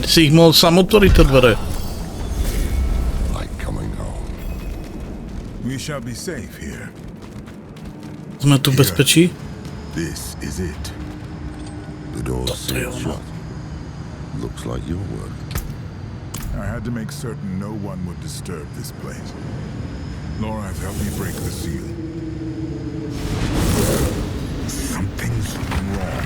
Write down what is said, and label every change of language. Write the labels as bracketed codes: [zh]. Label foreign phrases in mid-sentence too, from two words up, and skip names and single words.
[sk] Si ich mohol sám otvoriť tie dvere. [en] Like coming home. We shall be safe here. [sk] Sme tu v bezpečí? [en] This is it. The door's [sk] Toto je [en] sealed [sk] ono. [en] shut. Looks like your work. I had to make certain no one would disturb this place. Laura, helped me break the seal. Something's wrong.